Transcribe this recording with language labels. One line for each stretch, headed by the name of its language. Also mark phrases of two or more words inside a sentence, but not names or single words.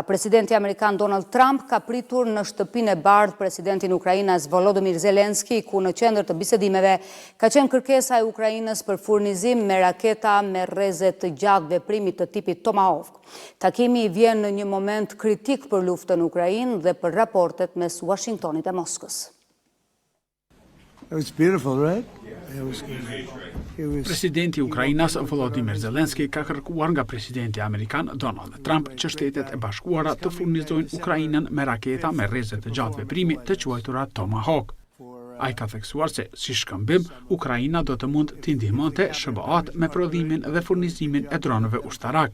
Albanian: Presidenti Amerikan Donald Trump ka pritur në shtëpinë e bardhë presidentin e Ukrainës Volodymyr Zelensky, ku në qendër të bisedimeve ka qenë kërkesa e Ukrainës për furnizim me raketa me rreze të gjatë veprimit të tipit Tomahawk. Takimi vjen në një moment kritik për luftën në Ukrainë dhe për raportet mes Washingtonit e Moskës.
English: It was beautiful, right?
Albanian: Presidenti i Ukrainës Volodymyr Zelensky ka kërkuar nga presidenti amerikan Donald Trump që Shtetet e Bashkuara të furnizojnë Ukrainën me raketa me rreze të gjatë veprimi të quajtura Tomahawk. Ai ka theksuar se si shkëmbim Ukraina do të mund t'i ndihmonte SBA-t me prodhimin dhe furnizimin e dronëve ushtarak.